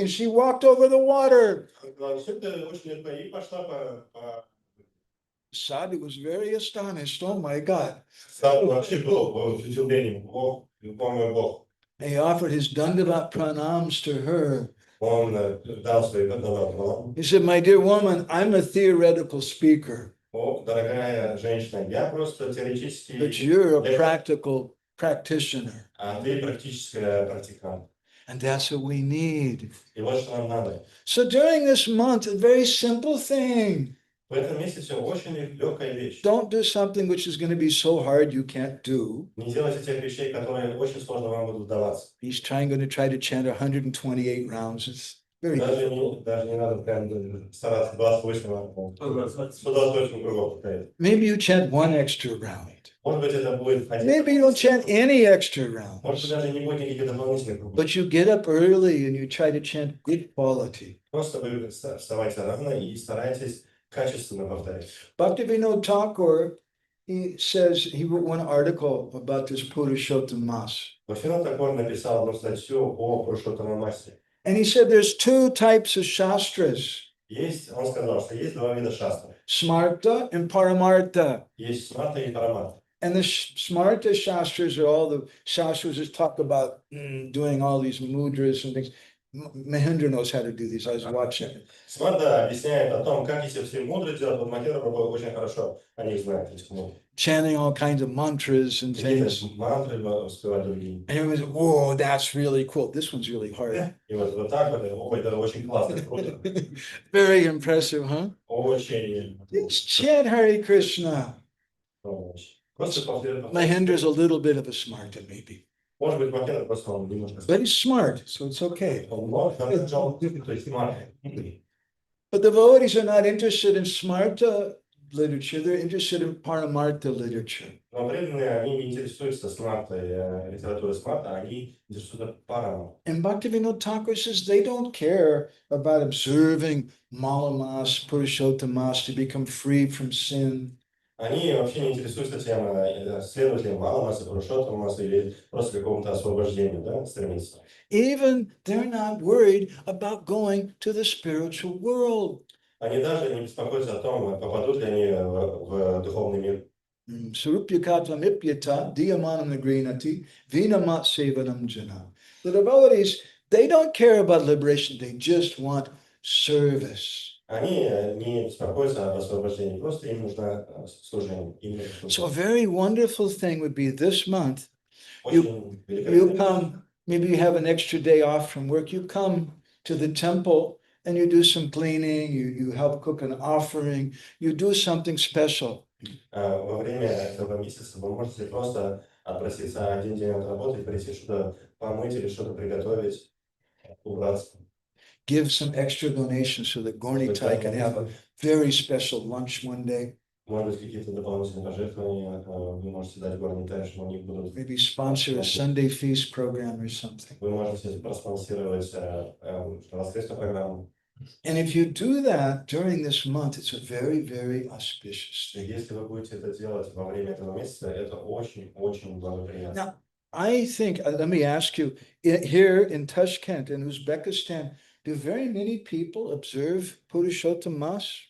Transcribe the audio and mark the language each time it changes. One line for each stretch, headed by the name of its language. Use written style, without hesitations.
English: And she walked over the water.
Russian: И пошла по...
English: Sadhu was very astonished. Oh my God.
Russian: Сам вообще был в удивлении. Бог, мой Бог.
English: He offered his Dandavat pranams to her.
Russian: Он дал свои благодарности.
English: He said, my dear woman, I'm a theoretical speaker,
Russian: О, дорогая женщина, я просто теоретический,
English: but you're a practical practitioner.
Russian: а ты практическая практикант.
English: And that's what we need.
Russian: И вот что нам надо.
English: So during this month, a very simple thing.
Russian: В этом месяце очень легкая вещь.
English: Don't do something which is going to be so hard you can't do.
Russian: Не делайте тех вещей, которые очень сложно вам будут даваться.
English: He's going to try to chant 128 rounds. It's very
Russian: Даже
English: difficult.
Russian: не надо прям стараться 128 кругов повторять.
English: Maybe you chant one extra round.
Russian: Может быть, это будет один.
English: Maybe you don't chant any extra
Russian: Может быть, даже не будет никаких дополнительных кругов.
English: But you get up early and you try to chant good quality.
Russian: Просто вы вставайте рано и старайтесь качественно повторять.
English: Bhaktivinoda Thakur, he says, he wrote one article about this Purushottam Masa.
Russian: Бхактивинода Тхакур написал одну статью о Пурушоттама Масе.
English: And he said there's two types of shastras,
Russian: Он сказал, что есть два вида шастры.
English: smarta and paramartha.
Russian: Есть смарта и парамарта.
English: And the smarta shastras are all the shastras that talk about doing all these mudras and things. Mahendra knows how to do these. I was watching it.
Russian: Смарта объясняет о том, как эти все мудры делать. Вот Махендра Прабху очень хорошо о них знает.
English: Chanting all kinds of mantras and things.
Russian: Мантры успевать другие.
English: And everyone's, whoa, that's really cool. This one's really hard.
Russian: И вот так вот, ой, это очень классно, круто.
English: Very impressive, huh?
Russian: Очень.
English: Just chant Hare Krishna.
Russian: Просто
English: Mahendra's a little bit of a smarta, maybe.
Russian: Может быть, Махендра просто он немножко...
English: But he's smart, so it's okay.
Russian: Он может, но то есть смарт.
English: But the devotees are not interested in smarta literature. They're interested in paramartha literature.
Russian: Но преданные, они не интересуются смартой, литературой смарта, они интересуются парамом.
English: And Bhaktivinoda Thakur says they don't care about observing Malamas, Purushottam to become free from sin.
Russian: Они вообще не интересуются тем, следователем Маламаса, Пурушоттамаса или просто какому-то освобождению, да, стремиться.
English: Even they're not worried about going to the spiritual world.
Russian: Они даже не беспокоятся о том, попадут ли они в духовный мир.
Sanskrit: Surupyakatvam ipyata diyamanam nagrinati vinamat sevanam jana.
English: The devotees, they don't care about liberation, they just want service.
Russian: Они не беспокоятся об освобождении, просто им нужно служение.
English: So a very wonderful thing would be this month,
Russian: Очень
English: you come Maybe you have an extra day off from work, you come to the temple and you do some cleaning, you help cook an offering, you do something special.
Russian: Во время этого месяца вы можете просто отпроситься один день от работы и прийти что-то помыть или что-то приготовить, убраться.
English: Give some extra donations so that Gorni Tai can have a very special lunch one day.
Russian: Может быть, какие-то дополнительные пожертвования вы можете дать Горнитай, что у них будут.
English: Maybe sponsor a Sunday feast program or something.
Russian: Вы можете проспонсировать воскресную программу.
English: And if you do that during this month, it's a very, very auspicious thing.
Russian: Если вы будете это делать во время этого месяца, это очень благоприятно.
English: Now, I think, let me ask you, here in Tashkent, in Uzbekistan, do very many people observe Purushottam Mas?